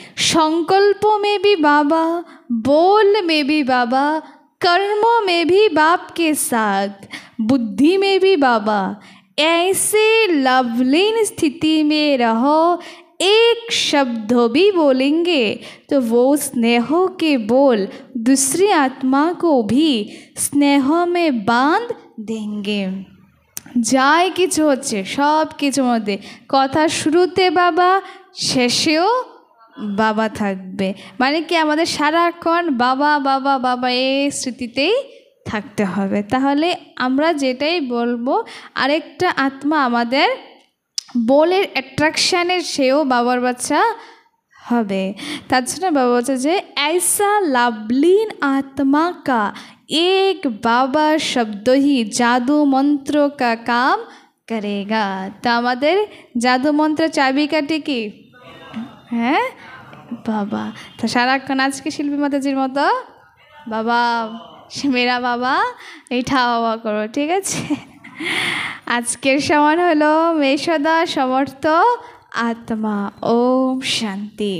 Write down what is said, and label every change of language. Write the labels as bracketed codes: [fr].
[hi] संकल्पों में भी बाबा, बोल में भी बाबा, कर्मों में भी बाप के साथ, बुद्धि में भी बाबा। ऐसे लवलीन स्थिति में रहो, एक शब्द भी बोलेंगे तो वो स्नेह के बोल दूसरी आत्मा को भी स्नेह में बांध देंगे। [bn] যাই কিছু হচ্ছে সব কিছুর মধ্যে কথা শুরুতে বাবা, শেষেও বাবা থাকবে, মানে কি আমাদের সারাক্ষণ বাবা বাবা বাবা এই স্মৃতিতেই থাকতে হবে। তাহলে আমরা যেটাই বলবো আরেকটা আত্মা আমাদের বলের অ্যাট্রাকশানের সেও বাবার বাচ্চা হবে। তার জন্য বাবা বলছে যে [hi] ऐसा लाभलीन आत्मा का एक बाबा शब्द ही जादू मंत्रों का काम करेगा। [bn] तो আমাদের জাদু মন্ত্রের চাবিকাঠি কি? হ্যাঁ বাবা। তো সারাক্ষণ আজকে শিল্পী মাতাজির মতো বাবা মেরা বাবা এইটা বাবা করো, ঠিক আছে? আজকের সমান হলো মেষদা সমর্থ आत्मा। ओम शांति।